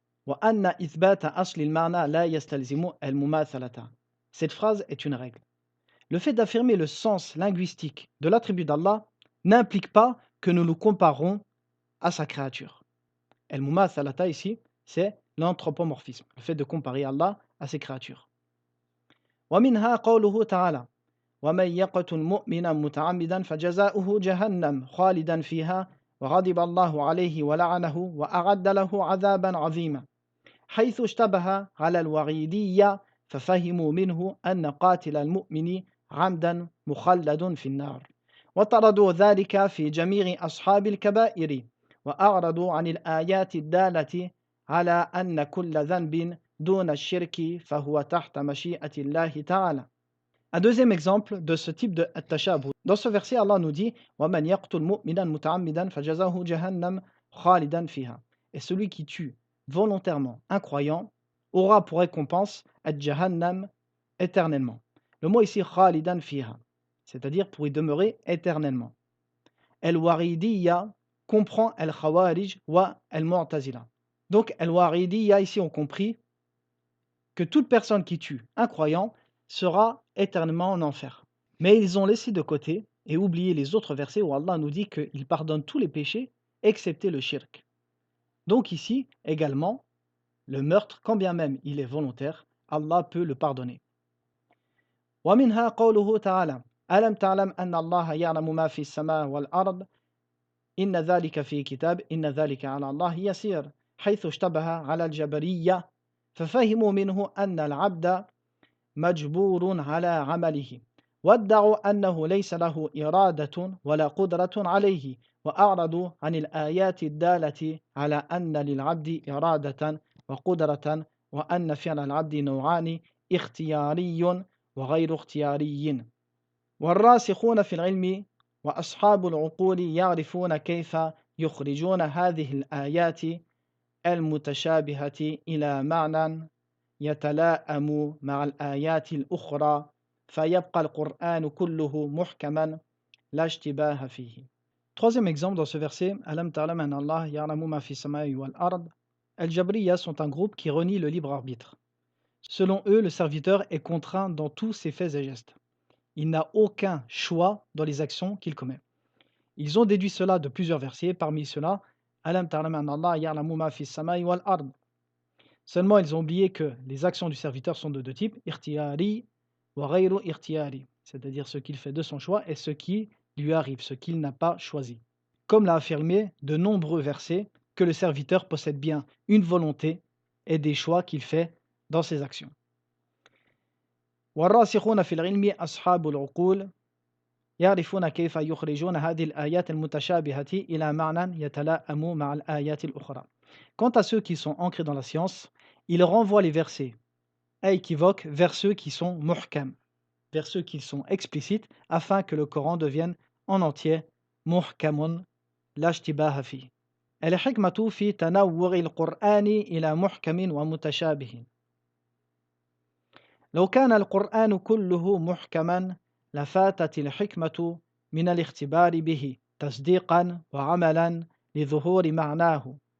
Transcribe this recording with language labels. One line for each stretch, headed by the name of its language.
Arabic: وَأَنَّ إِثْبَاتَ أَصْلِ الْمَعْنَى لَا يَسْتَلْزِمُ الْمُمَاثَلَةَ.
French: Cette phrase est une règle. Le fait d'affirmer le sens linguistique de l'attribut d'Allah n'implique pas que nous nous comparons à sa créature. El-Mumathalata ici, c'est l'anthropomorphisme, le fait de comparer Allah à ses créatures.
Arabic: وَمِنْهَا قَوْلُهُ تَعَالَى وَمَنْ يَقْتُلْ مُؤْمِنًا مُتَعَمِّدًا فَجَزَاؤُهُ جَهَنَّمُ خَالِدًا فِيهَا وغضب الله عليه ولعنه وأعد له عذابا عظيما حيث اشتبه على الوعيدية ففهموا منه أن قاتل المؤمن عمدا مخلد في النار وطردوا ذلك في جميع أصحاب الكبائر وأعرضوا عن الآيات الدالة على أن كل ذنب دون الشرك فهو تحت مشيئة الله تعالى.
French: Un deuxième exemple de ce type de tashabuh. Dans ce verset, Allah nous dit
Arabic: وَمَنْ يَقْتُلْ مُؤْمِنًا مُتَعَمِّدًا فَجَزَاهُ جَهَنَّمْ خَالِدًا فِيهَا.
French: Et celui qui tue volontairement un croyant aura pour récompense al-Jahannam éternellement. Le mot ici
Arabic: khalidan fiha,
French: c'est-à-dire pour y demeurer éternellement. Al-Waridiyya comprend al-Khawarij wa al-Mu'tazila. Donc al-Waridiyya ici ont compris que toute personne qui tue un croyant sera éternellement en enfer. Mais ils ont laissé de côté et oublié les autres versets où Allah nous dit qu'il pardonne tous les péchés excepté le shirk. Donc ici également, le meurtre, quand bien même il est volontaire, Allah peut le pardonner.
Arabic: ومنها قوله تعالى ألم تعلم أن الله يعلم ما في السماء والأرض إن ذلك في كتاب إن ذلك على الله يسير حيث اشتبه على الجبرية ففهموا منه أن العبد مجبور على عمله وادعوا أنه ليس له إرادة ولا قدرة عليه وأعرضوا عن الآيات الدالة على أن للعبد إرادة وقدرة وأن فعل العبد نوعان اختياري وغير اختياري والراسخون في العلم وأصحاب العقول يعرفون كيف يخرجون هذه الآيات المتشابهة إلى معنى يتلائم مع الآيات الأخرى فيبقى القرآن كله محكما لا اشتباه فيه.
French: Troisième exemple dans ce verset,
Arabic: Alam ta'lam an Allah ya'lamu ma fi samai wal ard.
French: Al-Jabriya sont un groupe qui renie le libre arbitre. Selon eux, le serviteur est contraint dans tous ses faits et gestes. Il n'a aucun choix dans les actions qu'il commet. Ils ont déduit cela de plusieurs versets, parmi ceux-là,
Arabic: Alam ta'lam an Allah ya'lamu ma fi samai wal ard.
French: Seulement, ils ont oublié que les actions du serviteur sont de deux types,
Arabic: irtiyari wa ghayru irtiyari,
French: c'est-à-dire ce qu'il fait de son choix et ce qui lui arrive, ce qu'il n'a pas choisi. Comme l'a affirmé de nombreux versets, que le serviteur possède bien une volonté et des choix qu'il fait dans ses actions.
Arabic: والراسخون في العلم أصحاب العقول يعرفون كيف يخرجون هذه الآيات المتشابهة إلى معنى يتلائم مع الآيات الأخرى.
French: Quant à ceux qui sont ancrés dans la science, ils renvoient les versets équivoques vers ceux qui sont muhkam, vers ceux qui sont explicites, afin que le Coran devienne en entier
Arabic: muhkamun la ishtibaha fi. الحكمة في تنوع القرآن إلى محكم ومتشابه. لو كان القرآن كله محكما لفاتت الحكمة من الاختبار به تصديقا وعملا لظهور معناه